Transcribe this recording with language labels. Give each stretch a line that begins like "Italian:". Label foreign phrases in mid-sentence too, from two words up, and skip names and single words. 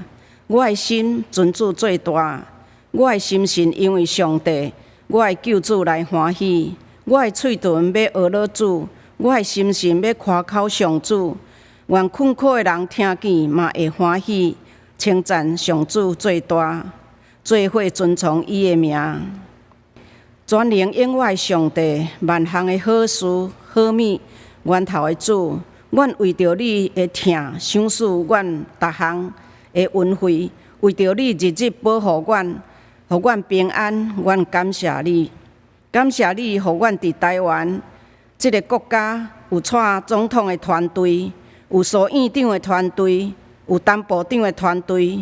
Min Nan Chinese: 我的心尊主最大，我的心神因为上帝，我的救主来欢喜。我的喙唇要学乐主，我的心神要夸口上主。愿困苦的人听见嘛会欢喜，称赞上主最大。做伙尊崇伊的名，全能永我的上帝，万项的好事好物，源头的主，阮为着你的疼，想使阮逐项的恩惠，为着你日日保护阮，互阮平安，阮感谢你，感谢你，互阮伫台湾这个国家有带总统的团队，有苏院长的团队，有陈部长的团队。